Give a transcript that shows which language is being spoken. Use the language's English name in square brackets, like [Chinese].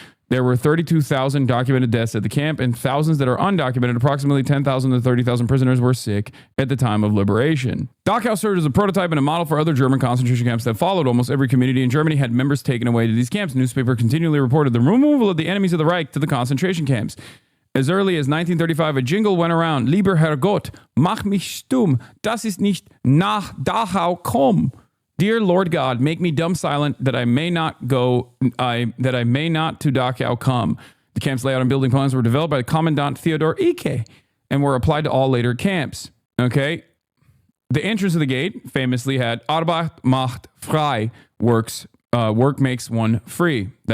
[English] There were 32,000 documented deaths at the camp and thousands that are undocumented. Approximately 10,000 to 30,000 prisoners were sick at the time of liberation. Dachau served as a prototype and a model for other German concentration camps that followed. Almost every community in Germany had members taken away to these camps. Newspaper continually reported the removal of the enemies of the Reich to the concentration camps. As early as 1935, a jingle went around, [German] Lieber Herrgott, mach mich stumm, das ist nicht nach Dachau komm. [English] Dear Lord God, make me dumb silent that I may not to Dachau come. The camp's layout and building plans were developed by Commandant Theodor Eicke and were applied to all later camps. Okay. The entrance of the gate famously had [German] Arbeit macht frei, [English] work makes one free.